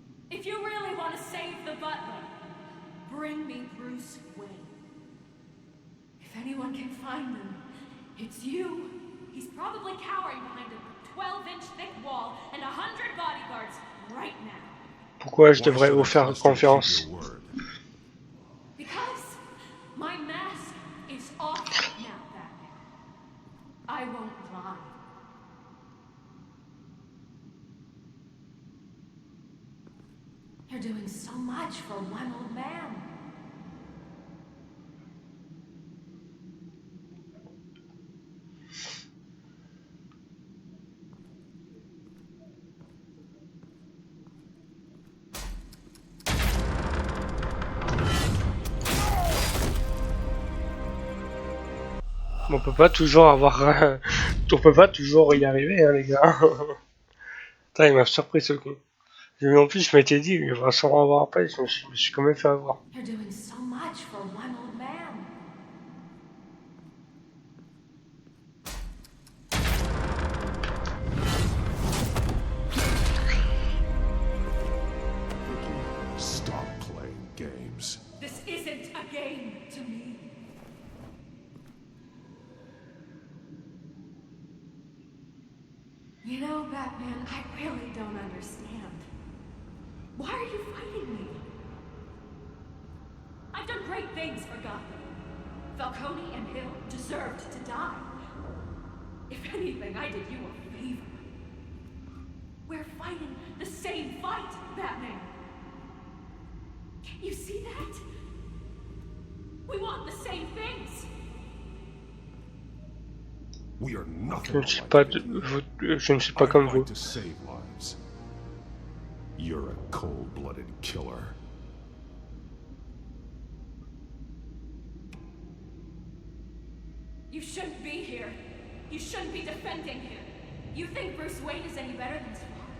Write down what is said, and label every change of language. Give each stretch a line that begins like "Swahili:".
English: If you really want to save the butler, bring me Bruce Wayne. If anyone can find him, it's you. He's probably cowering behind a 12-inch thick wall and 100 bodyguards right now.
French: Pourquoi je devrais vous faire confiance?
English: Because my mask is off now, Batman. I won't lie. You're doing so much for one old man.
French: On peut pas toujours avoir... on peut pas toujours y arriver, hein, les gars. Putain, il m'a surpris ce coup. En plus, je m'étais dit, il va sûrement avoir après, je me suis quand même fait avoir.
English: You're doing so much for one old man. Stop playing games. This isn't a game to me. You know, Batman, I really don't understand. Why are you fighting me? I've done great things for Gotham. Falcone and Hill deserved to die. If anything, I did you a favor. We're fighting the same fight, Batman. Can't you see that? We want the same things. We are nothing
French: Je ne suis pas comme vous.
English: to save lives. You're a cold-blooded killer. You shouldn't be here. You shouldn't be defending him. You think Bruce Wayne is any better than his father?